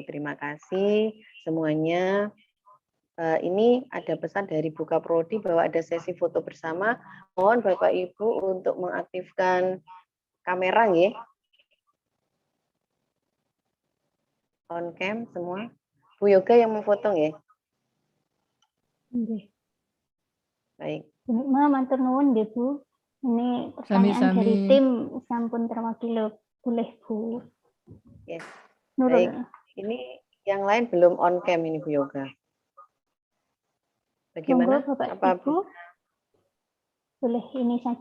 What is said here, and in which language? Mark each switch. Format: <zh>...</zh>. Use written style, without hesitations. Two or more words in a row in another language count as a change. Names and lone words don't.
<id>Terima kasih semuanya. Ini ada pesan dari Bu Kaprodi bahwa ada sesi foto bersama. Mohon Bapak Ibu untuk mengaktifkan kamera nggih.</id> <en>On cam semua.</en> <id>Bu Yoga yang memfoto nggih. Nggih. Baik. Bu Nikma</id> <jv>matur nuwun nggih</jv> <id>Bu. Ini pertanyaan Sami-sami. dari tim sampun terwakili oleh Bu Yes. Nurul. Baik. Ini yang lain belum</id> <en>on cam</en> <id>ini Bu Yoga. Bagaimana? Monggo Bapak Apa Ibu. Boleh ini saja</id>